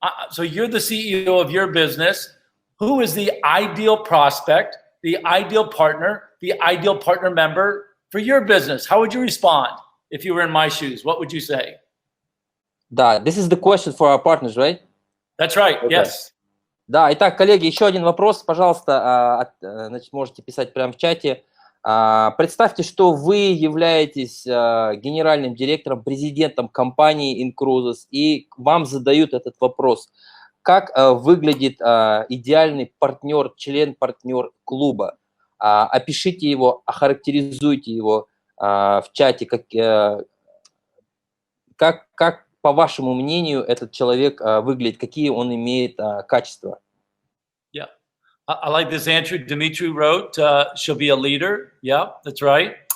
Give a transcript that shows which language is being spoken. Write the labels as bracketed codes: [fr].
[en] So you're the CEO of your business. Who is the ideal prospect, the ideal partner member for your business? How would you respond if you were in my shoes? What would you say? Да, this is the question for our partners, right? That's right, Okay. yes. [ru] Да, итак, коллеги, еще один вопрос, пожалуйста, значит, можете писать прямо в чате. Представьте, что вы являетесь генеральным директором, президентом компании Incruises, и вам задают этот вопрос. как выглядит идеальный партнер, член-партнер клуба? Опишите его, охарактеризуйте его в чате, как, по вашему мнению, этот человек выглядит, какие он имеет качества? [en] Yeah, I like this answer. Dimitri wrote, she'll be a leader. Yeah, that's right.